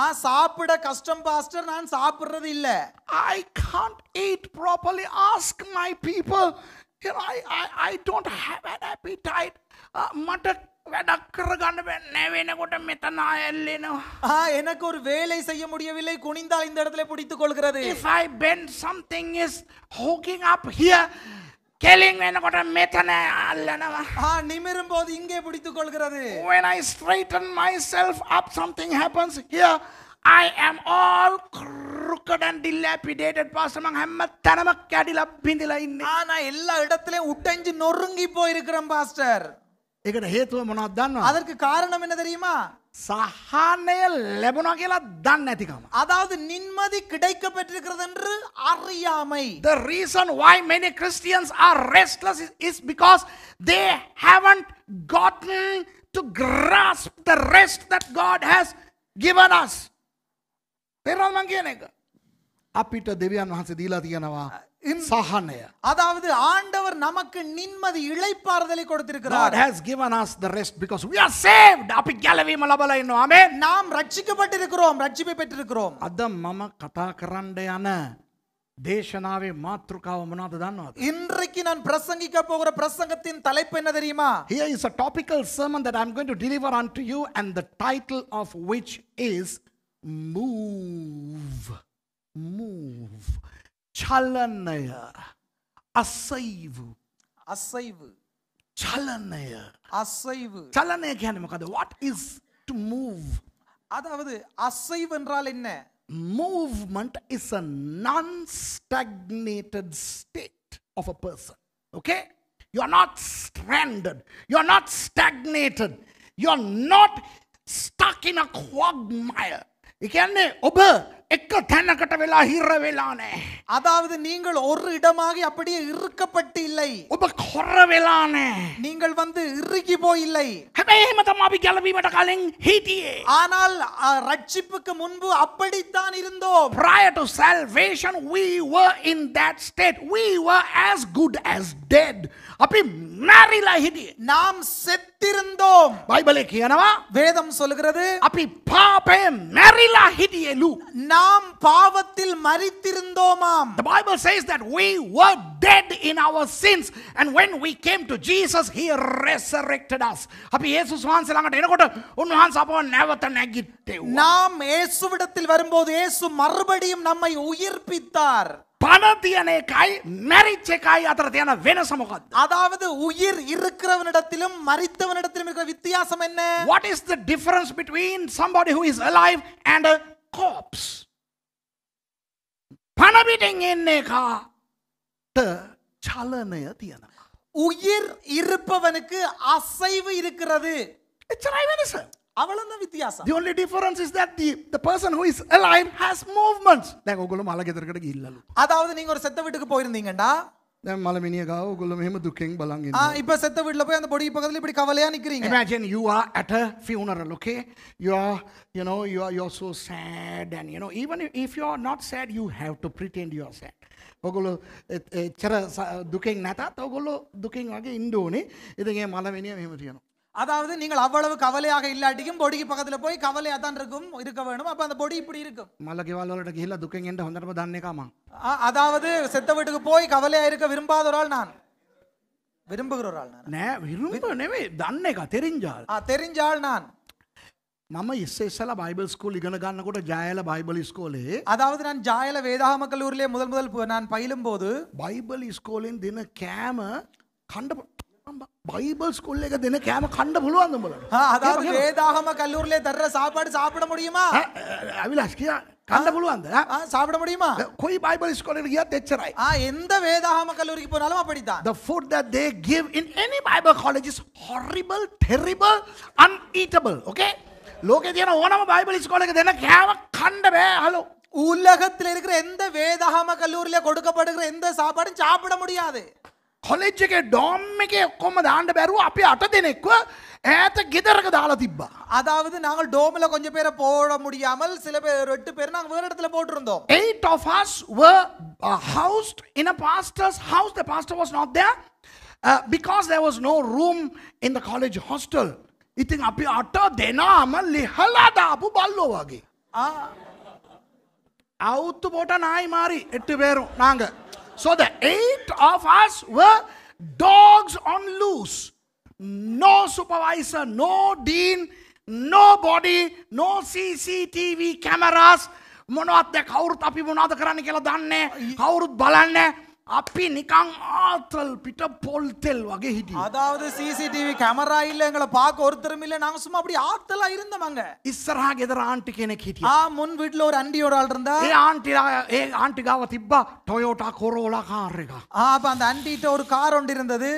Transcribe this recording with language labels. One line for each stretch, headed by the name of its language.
Tamil: சாப்பிட கஷ்டம் பாஸ்டர், நான் சாப்பிடுறது இல்ல.
English: I can't eat properly. Ask my people. You know, I don't have an appetite.
Sinhala: මට වැඩක් කරගන්න බෑ වෙනකොට මෙතන ඇල්ලෙනවා.
Tamil: எனக்கு ஒரு வேலை செய்ய முடியவில்லை, குனிந்தால் இந்த இடத்துல பிடித்துக் கொள்கிறது.
English: If I bend, something is hooking up here.
Sinhala: කෙලින් වෙනකොට මෙතන අල්ලනවා.
Tamil: நிமிரும் போது இங்கே பிடித்துக் கொள்கிறது.
English: When I straighten myself up, something happens here. I am all crooked and dilapidated.
Sinhala: Pastor, මං හැම තැනම කැඩිලා බිඳිලා ඉන්නේ.
Tamil: நான் எல்லா இடத்திலயும் உடைஞ்சு நொறுங்கி போயிருக்கிறேன் பாஸ்டர்.
Sinhala: ඒකට හේතුව මොනවද දන්නවද?
Tamil: அதற்கு காரணம் என்ன தெரியுமா?
Sinhala: සහනය ලැබුණා කියලා දන්නේ නැතිකම.
Tamil: அதாவது நிம்மதி கிடைக்க பெற்றிருக்கிறது என்று அறியாமை.
English: The reason why many Christians are restless is because they haven't gotten to grasp the rest that God has given us.
Sinhala: තේරුණාද මං කියන එක? අපිට දෙවියන් වහන්සේ දීලා තියෙනවා සහනය.
Tamil: அதாவது ஆண்டவர் நமக்கு நிம்மதி இளைப்பாறுதலை
English: God
Tamil: கொடுத்திருக்கிறார்.
English: has given us the rest because we are saved.
Sinhala: අපි ගැලවීම ලබලා ඉන්නවා. ආමේන්.
Tamil: நாம் ரட்சிக்கப்பட்டிருக்கிறோம், ரட்சிப்பை பெற்றிருக்கிறோம்.
Sinhala: අද මම කතා කරන්න යන දේශනාවේ මාතෘකාව මොනවද දන්නවද?
Tamil: இன்றைக்கு நான் பிரசங்கிக்க போகிற பிரசங்கத்தின் தலைப்பு என்ன தெரியுமா?
English: Here is a topical sermon that I'm going to deliver unto you, and the title of which is Move.
Sinhala: Move. චලනය. අසයිවු.
Tamil: அசைவு.
Sinhala: චලනය.
Tamil: அசைவு.
Sinhala: චලනය කියන්නේ මොකද?
English: What is to move?
Tamil: அதாவது அசைவு என்றால் என்ன?
English: Movement is a non-stagnated state of a person. Okay? You are not stranded. You are not stagnated. You are not stuck in a quagmire.
Sinhala: ඒ කියන්නේ ඔබ එක තැනකට වෙලා හිර වෙලා නැහැ.
Tamil: அதாவது நீங்கள் ஒரு இடமாக அப்படியே இறுக்கப்பட்டு இல்லை.
Sinhala: ඔබ කොර වෙලා නැහැ.
Tamil: நீங்கள் இறுகி போய் இல்லை.
Sinhala: හැබැයි එහෙම තමයි අපි ගැලවීමට කලින් හිටියේ.
Tamil: ஆனால் ரட்சிப்புக்கு முன்பு அப்படித்தான் இருந்தோம்.
English: Prior to salvation we were in that state. We were as good as dead.
Sinhala: අපි මැරිලා හිටියේ.
Tamil: நாம் செத்திருந்தோம்.
Sinhala: බයිබලේ කියනවා
Tamil: வேதம் சொல்கிறது
Sinhala: අපි පාපේ මැරිලා හිටියලු.
Tamil: நாம் பாவத்தில் மரித்திருந்தோமாம்.
English: The Bible says that we were dead in our sins, and when we came to Jesus he resurrected us.
Sinhala: අපි යේසුස් වහන්සේ ළඟට එනකොට උන්වහන්සේ අපව නැවත නැගිට්ටෙව්වා.
Tamil: நாம் இயேசுவிடத்தில் வரும்போது இயேசு மறுபடியும் நம்மை உயிர்ப்பித்தார்.
Sinhala: පණ තියෙන එකයි මැරිච්ච එකයි අතර තියෙන වෙනස මොකක්ද?
Tamil: அதாவது உயிர் இருக்கிறவனிடத்திலும் மரித்தவனிடத்திலும் இருக்கிற வித்தியாசம் என்ன?
English: What is the difference between somebody who is alive and a corpse?
Sinhala: පණ පිටින් ඉන්න එකට චලනය තියෙනවා.
Tamil: உயிர் இருப்பவனுக்கு அசைவு இருக்கிறது.
Sinhala: එච්චරයි වෙනස.
Tamil: அவ்வளவுதான் வித்தியாசம்.
English: The only difference is that the person who is alive has movements.
Sinhala: දැන් ඔයගොල්ලෝ මල ගෙදරකට ගිහිල්ලාලු.
Tamil: அதாவது நீங்க ஒரு செத்த வீட்டுக்கு போயிருந்தீங்கடா.
Sinhala: දැන් මල මිනිහ ගාව ඔයගොල්ලෝ මෙහෙම දුකෙන් බලන් ඉන්නවා.
Tamil: இப்ப செத்த வீட்ல போய் அந்த பொடி பக்கத்துல இப்படி கவலையா நிக்கிறீங்க.
English: Imagine you are at a funeral, okay? You're so sad, and even if you are not sad, you have to pretend you are sad.
Sinhala: ඔයගොල්ලෝ එච්චර දුකෙන් නැතත් ඔයගොල්ලෝ දුකෙන් වගේ ඉන්න ඕනේ. ඉතින් මේ මල මිනිහ මෙහෙම තියෙනවා.
Tamil: அதாவது நீங்கள் அவ்வளவு கவலையாக இல்லாட்டியும் பொடிக்கு பக்கத்துல போய் கவலையா தான் இருக்க வேணும். அப்ப அந்த பொடி இப்படி இருக்கும்.
Sinhala: මල ගෙවල් වලට ගිහිල්ලා දුකෙන් එන්න හොඳටම දන්න එකා මං.
Tamil: அதாவது செத்த வீட்டுக்கு போய் கவலையா இருக்க விரும்பாத ஒரு ஆள் நான். விரும்புகிற ஒரு ஆள் நான்.
Sinhala: නෑ විරුම්බ නෙවෙයි දන්න එක තෙරින්ජාල්.
Tamil: தெரிஞ்ச ஆள் நான்.
Sinhala: මම ඉස්සෙල්ලා බයිබල් ස්කූල් ඉගෙන ගන්නකොට ජයල බයිබල් ඉස්කෝලේ
Tamil: அதாவது நான் ஜாயல வேதாகம கல்லூரியிலே முதல் நான் பயிலும் போது
Sinhala: බයිබල් ඉස්කෝලෙන් දෙන කෑම කණ්ඩ
Tamil: பைபிள் ஸ்கூல்ல
Sinhala: දෙන කෑම කන්න පුළුවන්ද උඹලට?
Tamil: அதாவது வேதாகம கல்லூரியிலே தர்ற சாப்பாடு சாப்பிட முடியுமா?
Sinhala: අවිලාස් කියා කන්න පුළුවන්ද?
Tamil: சாப்பிட முடியுமா?
Sinhala: කොයි බයිබල් ස්කෝලෙට ගියත් එච්චරයි.
Tamil: எந்த வேதாகம கல்லூரிக்கு போனாலும் அப்படித்தான்.
English: The food that they give in any Bible college is horrible, terrible, uneatable. Okay?
Sinhala: ලෝකේ තියෙන ඕනම බයිබල් ස්කෝලයක දෙන කෑම කන්න බෑ. හලෝ.
Tamil: உலகத்தில் இருக்கிற எந்த வேதாகம கல்லூரியில கொடுக்கப்படுகிற எந்த சாப்பாடும் சாப்பிட முடியாது.
Sinhala: කොලෙජ් එකේ ඩෝම් එකේ ඔක්කොම දාන්න බැරුව අපි 8 දෙනෙක්ව ඈත ගෙදරක දාලා තිබ්බා.
Tamil: அதாவது நாங்கள் டோம்ல கொஞ்சம் பேரை போட முடியாமல் சில பேர் 8 பேர் நாங்க வேற இடத்துல போட்டுருந்தோம்.
English: 8 of us were housed in a pastor's house. The pastor was not there because there was no room in the college hostel.
Sinhala: ඉතින් අපි 8 දෙනාම ලිහලා දාපු බල්ලෝ වගේ.
Tamil: අවුතු පොට නායි මාරි 8 பேரும் நாங்க.
English: So the 8 of us were dogs on loose. No supervisor, no dean, nobody, no CCTV cameras.
Sinhala: මොනවත් දැන් කවුරුත් අපි මොනවද කරන්න කියලා දන්නේ නැහැ. කවුරුත් බලන්නේ නැහැ. අපි නිකන් ආතල් පිට පොල් තෙල් වගේ හිටියේ.
Tamil: அதாவது சிசிடிவி கேமரா இல்ல எங்களை பார்க்க ஒருத்தரும் இல்ல நாங்க சும்மா அப்படி ஆத்தலா இருந்தோம்ங்க.
Sinhala: ඉස්සරහා ගෙදර ආන්ටි කෙනෙක් හිටියා.
Tamil: முன் வீட்ல ஒரு அண்டி ஒரு ஆள் இருந்தா.
Sinhala: ඒ ආන්ටි ගාව තිබ්බා ටොයෝටා කොරෝලා කාර් එක.
Tamil: அப்ப அந்த அண்டிட்ட ஒரு கார் ஒன்று இருந்தது.